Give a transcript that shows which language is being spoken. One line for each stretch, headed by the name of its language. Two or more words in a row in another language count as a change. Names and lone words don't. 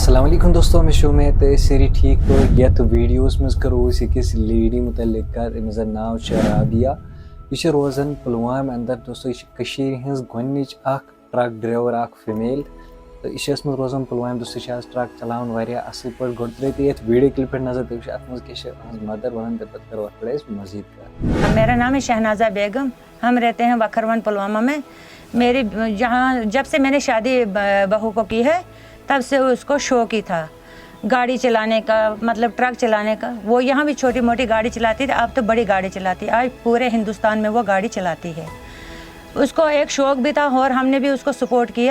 Kashmiri: السلام علیکم دوستو میں شو میں تو سری ٹھیک پہ یت ویڈیوس مز کرو أکس لیڈی متعلق کر أمس زن ناو چھ رابیہ یہ روزان پلوام اندر دوستو یہ ہز گۄڈنِچ اکھ
English: truck driver
Kashmiri: اکھ فیمیل تو یہ روزان پلوام دوستو آز ٹرک چلاوان واریاہ اصل پٲٹھۍ گۄڈٕ ترٛٲیِو تُہۍ یتھ
English: video clip
Kashmiri: پٮ۪ٹھ نظر تُہۍ وٕچھِو اتھ منٛز کیٛاہ چھِ أہٕنٛز مدر ونان تہٕ پتہٕ کرو اتھ پٮ۪ٹھ أسۍ مزید کتھ.
Urdu: میرا نام ہے شہنازہ بیگم. ہم رہتے ہیں وکھرون پلوامہ میں. میری جب سے میں نے شادی بہو کو کی ہے تب سے اس کو شوق ہی تھا گاڑی چلانے کا, مطلب ٹرک چلانے کا. وہ یہاں بھی چھوٹی موٹی گاڑی چلاتی تھی, اب تو بڑی گاڑی چلاتی ہے. آج پورے ہندوستان میں وہ گاڑی چلاتی ہے. اس کو ایک شوق بھی تھا اور ہم نے بھی اس کو سپورٹ کیا.